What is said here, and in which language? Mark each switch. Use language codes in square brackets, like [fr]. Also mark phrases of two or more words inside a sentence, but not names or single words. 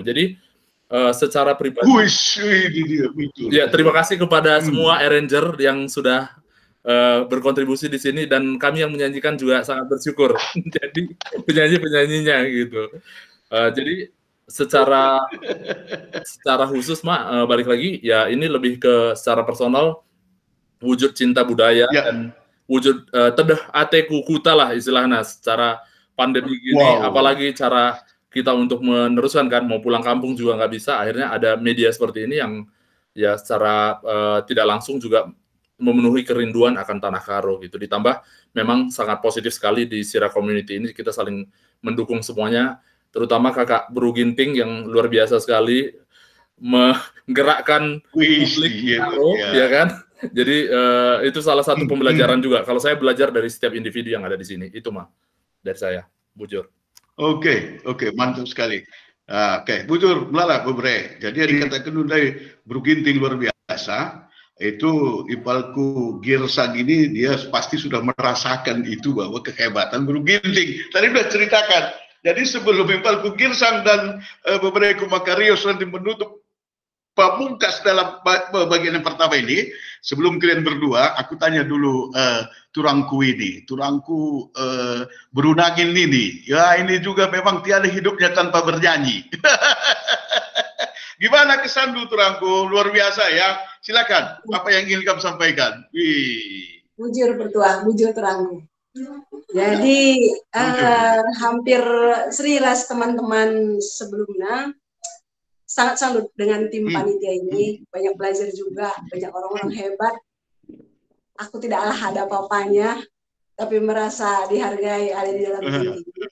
[id] Jadi secara pribadi, ya terima kasih kepada semua arranger yang sudah berkontribusi di sini, dan kami yang menyanyikan juga sangat bersyukur. Jadi penyanyinya gitu. Jadi secara khusus mah balik lagi ya, ini lebih ke secara personal, wujud cinta budaya dan wujud [btx] tedah ateku kuta [id] lah istilahnya secara pandemi gini, apalagi cara kita untuk meneruskan kan, mau pulang kampung juga nggak bisa, akhirnya ada media seperti ini yang ya secara tidak langsung juga memenuhi kerinduan akan tanah Karo gitu. Ditambah memang sangat positif sekali di Sira Community ini, kita saling mendukung semuanya, terutama kakak Bru Ginting yang luar biasa sekali menggerakkan publik Karo, ya kan. Jadi itu salah satu pembelajaran juga. Kalau saya belajar dari setiap individu yang ada di sini, [btx] itu mah dari saya, Bujur. [id] Oke, mantap sekali. Oke, [btx] Bujur, melala bebre. [id] Jadi yang dikatakan dari Bru Ginting luar biasa, itu Ipalku Girsang ini dia pasti sudah merasakan itu, bahwa kehebatan Bru Ginting. Tadi sudah ceritakan. Jadi sebelum Ipalku Girsang dan beberapa Makarios nanti menutup pamungkas dalam bagian yang pertama ini, sebelum kalian berdua, aku tanya dulu turangku berunangin ini. Ya ini juga memang tiada hidupnya tanpa bernyanyi. Gimana kesan dulu turangku? Luar biasa ya. Silakan, apa yang ingin kamu sampaikan? [btx] Bujur bertuah, bujur turangku. [id] Jadi hampir seriras teman-teman sebelumnya, sangat salut dengan tim panitia ini, banyak belajar juga, banyak orang-orang hebat. Aku tidaklah ada apa-apanya, tapi merasa dihargai ada di dalam tim ini.